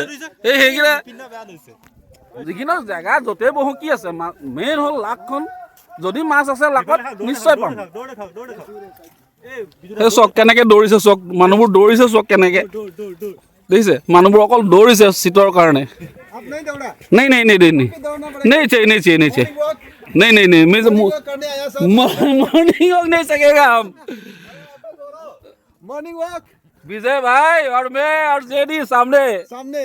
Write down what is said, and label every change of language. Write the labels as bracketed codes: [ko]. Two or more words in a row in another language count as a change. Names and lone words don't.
[as] সেইকেইটা যিখিনি জেগা য'তেই বহো কি আছে, মেইন হ'ল লাখখন। যদি মাছ আছে লাখত নিশ্চয় পাম। সেই চক কেনেকৈ দৌৰিছে, চক মানুহবোৰ দৌৰিছে, চক কেনেকৈ দেখিছে? মানুহবোৰ অকল দৌৰিছে চিটৰ কাৰণে। [hi] नहीं नहीं नहीं नहीं नहीं नहीं चाहिए नहीं चाहिए नहीं चाहिए नहीं नहीं नहीं मैं [en] morning walk [hi] नहीं सकेगा हम। [en] morning walk [hi] विजय भाई और मैं और जेडी सामने सामने